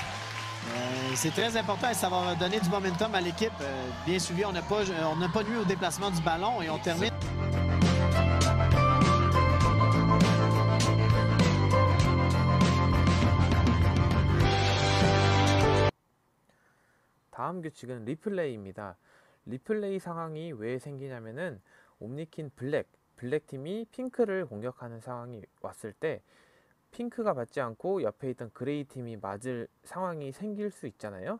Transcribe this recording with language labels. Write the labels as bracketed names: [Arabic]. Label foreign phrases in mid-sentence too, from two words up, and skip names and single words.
[French] C'est très important et ça va donner du momentum à l'équipe. Bien suivi, on n'a pas nuit au déplacement du ballon et on termine. [Korean] 다음 규칙은 리플레이입니다. 리플레이 상황이 왜 생기냐면은 옴니킨 블랙팀이 핑크를 공격하는 상황이 왔을 때 핑크가 받지 않고 옆에 있던 그레이 팀이 맞을 상황이 생길 수 있잖아요.